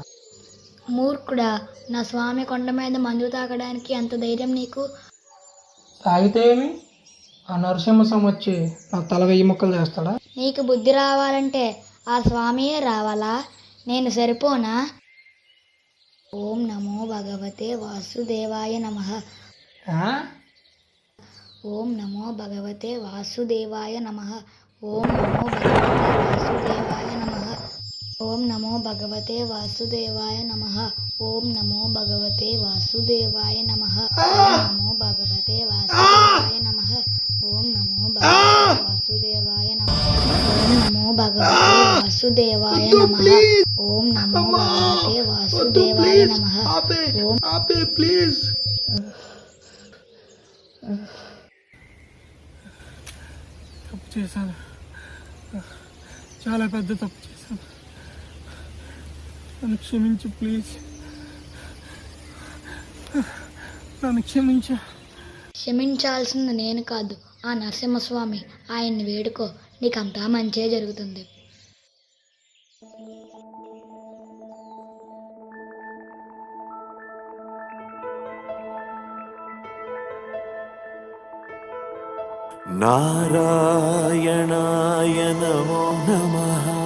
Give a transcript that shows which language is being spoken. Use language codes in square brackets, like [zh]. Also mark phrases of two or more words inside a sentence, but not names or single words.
[te] మూర్ఖుడా, నా స్వామి కొండ మీద మందు తాగడానికి ఎంత ధైర్యం నీకు? తాగితే ఏమి? ఆ నరసింహస్వామి వచ్చి నా తల 1000 ముక్కలు చేస్తాడా? నీకు బుద్ధి రావాలంటే ఆ స్వామియే రావాలా? నేను సరిపోనా? [sa] ఓం నమో భగవతే వాసుదేవాయ నమః. ఓం నమో భగవతే వాసుదేవాయ నమః. ఓం నమో భగవతే వాసుదేవాయ నమః. ఓం నమో భగవతే వాసుదేవాయ నమః. ఓం నమో భగవతే వాసుదేవాయ నమః. ఓం నమో భగవతే వాసుదేవాయ నమః. ఓం నమో భగవతే వాసుదేవాయ నమః. ఓం నమో భగవతే వాసుదేవాయ నమః. ఓం నమో భగవతే వాసుదేవాయ నమః. ఓం [te] ప్లీజ్. తప్పు చేశాను, చాలా పెద్ద తప్పు చేశాను. నన్ను క్షమించు ప్లీజ్, నన్ను క్షమించు. క్షమించాల్సింది నేను కాదు, ఆ నరసింహస్వామి. ఆయన్ని వేడుకో, నీకంతా మంచే జరుగుతుంది. [sa] నారాయణాయ నమో నమః.